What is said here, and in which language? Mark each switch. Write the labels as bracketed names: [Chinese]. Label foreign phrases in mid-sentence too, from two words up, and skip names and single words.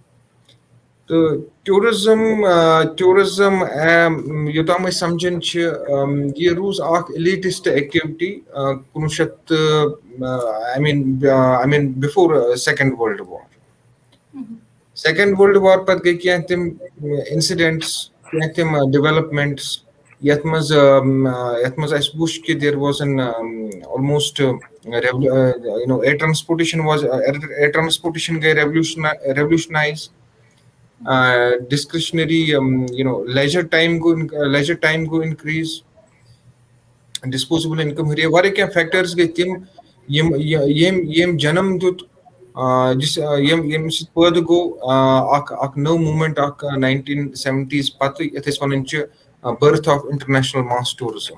[Kashmiri] تہٕ ٹیوٗرِزٕم یوٚتام أسۍ سَمجھان چھِ یہِ روٗز اکھ [English] elitist activity [Kashmiri] 1900 [English] I mean before Second World War. [Kashmiri] سیکنڈ وٲلڈ وار پَتہٕ گٔے کینٛہہ تِم اِنسِڈنٹٕس, کینٛہہ تِم ڈیولپمنٹٕس یَتھ منٛز اَسہِ وُچھ کہِ [English] there was an almost air transportation [Kashmiri] گٔے ریولیوشنایز, [English] discretionary leisure time [Kashmiri] گوٚو اِنکریٖز, [English] disposable income [Kashmiri] ہُرے, واریاہ کینٛہہ فیکٹٲرٕس گٔے تِم ییٚمۍ جنم دیُت ییٚمہِ سۭتۍ پٲدٕ گوٚو اکھ نٔو موٗمینٹ اکھ 1970s پتہٕ یَتھ أسۍ وَنان چھِ [English] birth of international mass tourism.